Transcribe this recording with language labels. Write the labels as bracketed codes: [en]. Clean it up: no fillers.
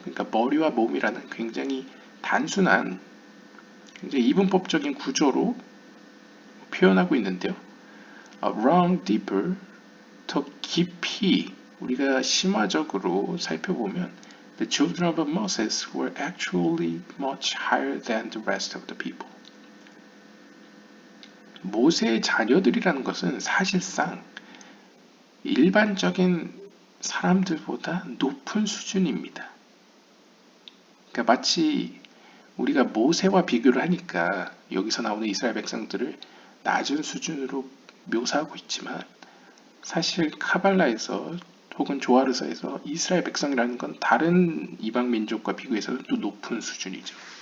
[ko] 그러니까 머리와 몸이라는 굉장히 단순한 굉장히 이분법적인 구조로 표현하고 있는데요. [en] Wrong deeper, [ko] 더 깊이 우리가 심화적으로 살펴보면 [en] The children of Moses were actually much higher than the rest of the people. [ko] 모세의 자녀들이라는 것은 사실상 일반적인 사람들보다 높은 수준입니다. 그러니까 마치 우리가 모세와 비교를 하니까 여기서 나오는 이스라엘 백성들을 낮은 수준으로 묘사하고 있지만 사실 카발라에서 혹은 조아르서에서 이스라엘 백성이라는 건 다른 이방 민족과 비교해서는 또 높은 수준이죠.